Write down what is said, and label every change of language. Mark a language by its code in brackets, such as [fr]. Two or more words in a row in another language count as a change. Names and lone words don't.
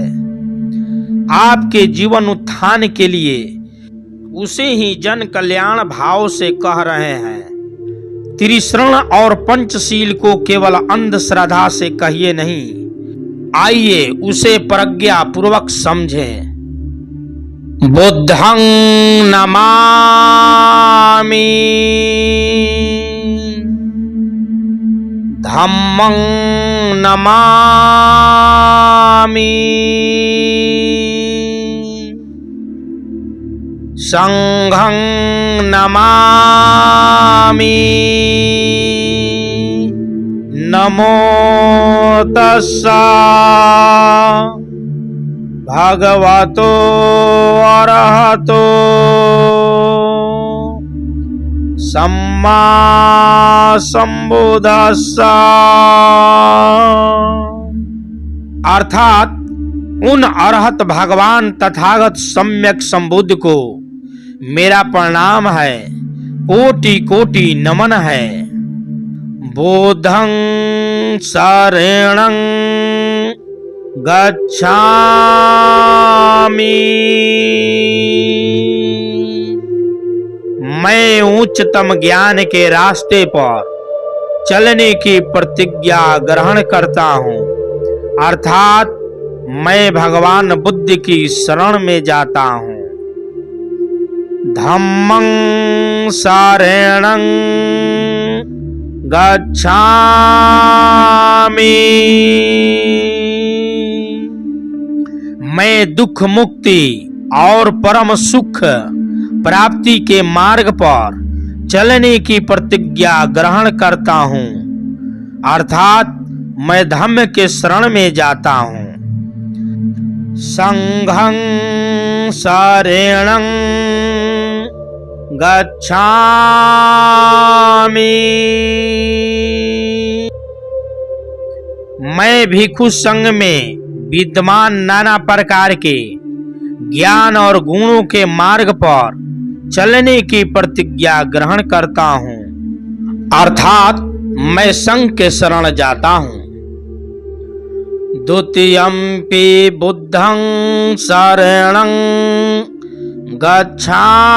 [hi] आपके जीवन उत्थान के लिए उसे ही जन कल्याण भाव से कह रहे हैं। त्रिशरण और पंचशील को केवल अंधश्रद्धा से कहिए नहीं, आइए उसे प्रज्ञा पूर्वक समझें। [pi] बुद्धं नमामि, धम्मं नमामि, संघं नमामि। नमो तस्सा भगवतो अरहतो सम्मा संबुद्धस्सा। [hi] अर्थात उन अरहत भगवान तथागत सम्यक संबुद्ध को मेरा प्रणाम है, कोटि कोटि नमन है। [pi] बुद्धं शरणं गच्छामि, [hi] मैं उच्चतम ज्ञान के रास्ते पर चलने की प्रतिज्ञा ग्रहण करता हूँ, अर्थात मैं भगवान बुद्ध की शरण में जाता हूँ। [pi] धम्मं शरणं गच्छामि, [hi] मैं दुख मुक्ति और परम सुख प्राप्ति के मार्ग पर चलने की प्रतिज्ञा ग्रहण करता हूँ, अर्थात मैं धम्म के शरण में जाता हूँ। [pi] संघं शरणं गच्छामि, [hi] मैं भिक्षु संघ में विद्यमान नाना प्रकार के ज्ञान और गुणों के मार्ग पर चलने की प्रतिज्ञा ग्रहण करता हूँ, अर्थात मैं संघ के शरण जाता हूँ। [pi] द्वितीयम्पि बुद्धं शरणं गच्छामि,